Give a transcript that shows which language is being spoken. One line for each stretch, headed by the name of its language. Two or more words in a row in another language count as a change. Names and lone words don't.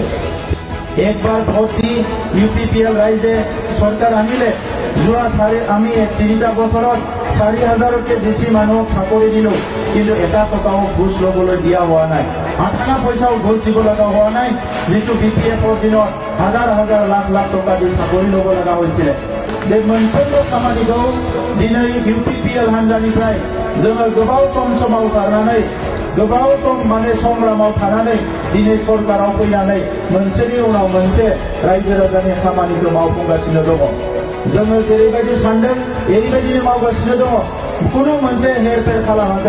Assamese: একবাৰ ভোট দি UPPL ৰাইজে চৰকাৰ আনিলে। যোৱা আমি 3টা বছৰত 4,000তকৈ বেছি মানুহক চাকৰি দিলোঁ, কিন্তু এটা টকাও ঘোষ ল'বলৈ দিয়া হোৱা নাই, আঠানা পইচাও ঘোষ দিব লগা হোৱা নাই, যিটো BPFৰ দিনত হাজাৰ হাজাৰ লাখ লাখ টকা দি চাকৰি ল'ব লগা হৈছিলে।
Bodo: बे मोनफ्रोमबो खामानिखौ दिनै UPPL हान्जानिफ्राय जोङो गोबाव समाव खारनानै गोबाव सम संग्रामाव थानानै दिनै सरकाराव फैनानै मोनसेनि उनाव मोनसे रायजो राजानि खामानिखौ मावफुंगासिनो दङ। जोङो जेरैबायदि सानदों एरैबायदिनो मावगासिनो दङ, खुनु मोनसे हेरफेर खालामाखै।